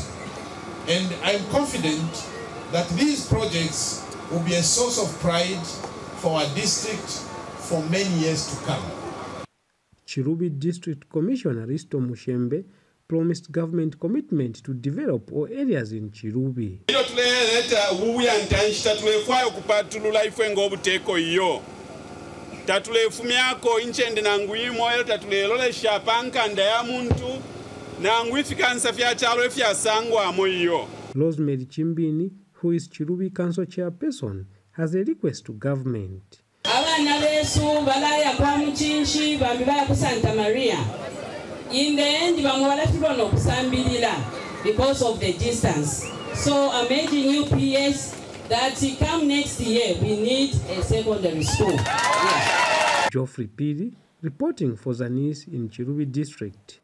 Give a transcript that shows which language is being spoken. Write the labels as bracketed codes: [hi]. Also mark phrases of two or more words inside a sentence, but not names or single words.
[en] And I am confident that these projects will be a source of pride for our district for many years to come. Chilubi District Commissioner Risto Mushembe promised government commitment to develop all areas in Chilubi. [bem] Tatulefumyako inchende nanguimo elo tatulelolesha pankanda ya muntu nangu ifikansa fya chalo efya sangwa amoyo. [en] Rosemary Chimbini, who is Chilubi Council Chairperson, has a request to government. [bem] Abana besu balaya kwa mchinshi bambibaya ku Santa Maria. [en] In the end [bem] bamwalafirwa no kusambilila [en] because of the distance. So I'm urging you PS that come next year we need a secondary school. Yes. Geoffrey Piri reporting for Zanis in Chilubi District.